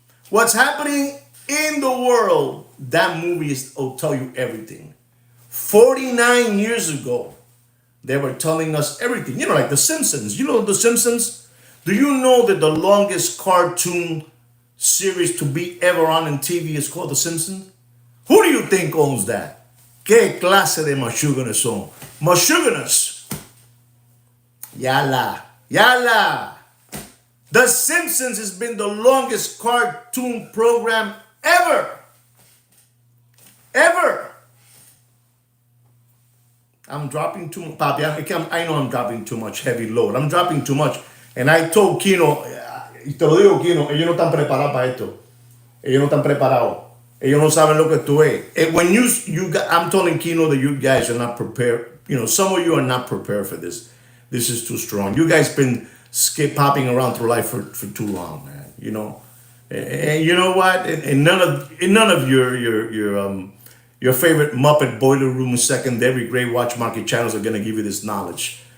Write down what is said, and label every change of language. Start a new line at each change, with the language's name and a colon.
English: What's happening in the world, that movie will tell you everything. 49 years ago, they were telling us everything. You know, like The Simpsons. You know The Simpsons? Do you know that the longest cartoon series to be ever on in TV is called The Simpsons? Who do you think owns that?
Spanish: ¿Qué clase de machúganos son? Machúganos. Yala. Yala.
English: The Simpsons has been the longest cartoon program ever. Ever. I'm dropping too much. Papi, I know I'm dropping too much heavy load. I'm dropping too much. And I told Kino,
Spanish: y te lo digo, Kino, ellos no están preparados para esto. Ellos no están preparados. Ellos no saben lo que tú es.
English: When I'm telling Kino that you guys are not prepared. You know, some of you are not prepared for this. This is too strong. You guys been popping around through life for too long, man. You know, and you know what? And none of your favorite Muppet Boiler Room secondary grade watch market channels are gonna give you this knowledge.